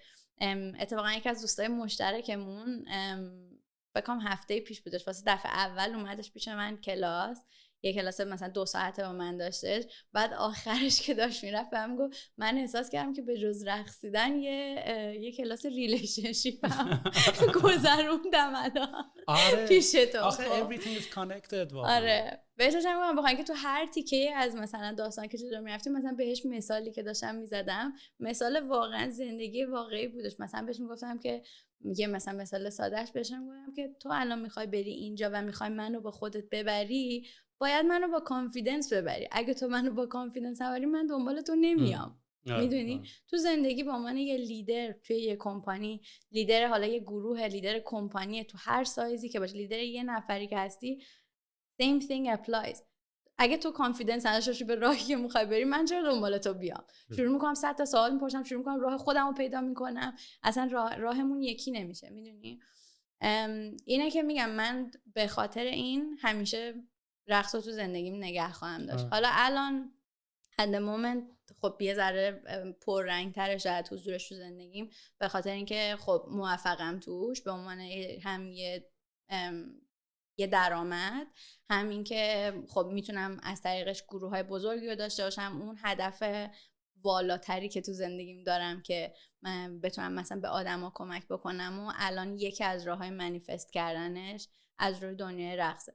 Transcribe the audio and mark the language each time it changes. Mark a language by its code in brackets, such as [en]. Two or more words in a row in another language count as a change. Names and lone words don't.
[fa] اتفاقا یکی از دوستای مشترکمون بکنم هفته پیش بودش، واسه دفعه اول اومدش پیش من کلاس، یه کلاس مثلا 2 ساعته با من داشتش. بعد آخرش که داشت میرفت بهم گفت من احساس کردم که به جز رقصیدن یه کلاس ریلیشنشیپ هم گذروندم الان پیش تو. آخه [en] everything is connected [fa] واقعا. آره بهش داشتم میگم بخوام که تو هر تیکه از مثلا داستان که چطور میرفتیم، مثلا بهش مثالی که داشتم میزدم مثال واقعا زندگی واقعی بودش. مثلا بهش میگفتم که میگه مثلا مثال سادهش بهشم گفتم که تو الان میخوای بری اینجا و میخوای منو با خودت ببری، باید منو با کانفیدنس ببری. اگه تو منو با کانفیدنس ببری من دنبال تو نمیام. میدونی تو زندگی با عنوان یه لیدر توی یه کمپانی، لیدر حالا یه گروه، لیدر کمپانی، تو هر سایزی که باشه، لیدر یه نفری که هستی، [en] same thing applies. [fa] اگه تو کانفیدنس نداشتی به راهی که میخوای بری، من چرا دنبال تو بیام؟ شروع میکنم 100 تا سوال میپرسم، شروع میکنم راه خودمو پیدا میکنم، اصلا راهمون یکی نمیشه. میدونی اینه که میگم من به خاطر این همیشه رقص رو تو زندگیم نگه خواهم داشت. حالا الان [en] at the moment [fa] خب یه ذره پررنگ تره شاید حضورش تو زندگیم، به خاطر اینکه خب موفقم توش به عنوان هم یه درآمد، همین که خب میتونم از طریقش گروه های بزرگی رو داشته باشم. اون هدف والاتری که تو زندگیم دارم که من بتونم مثلا به آدما کمک بکنم و الان یکی از راههای منیفست کردنش از روی دنیای رقصه.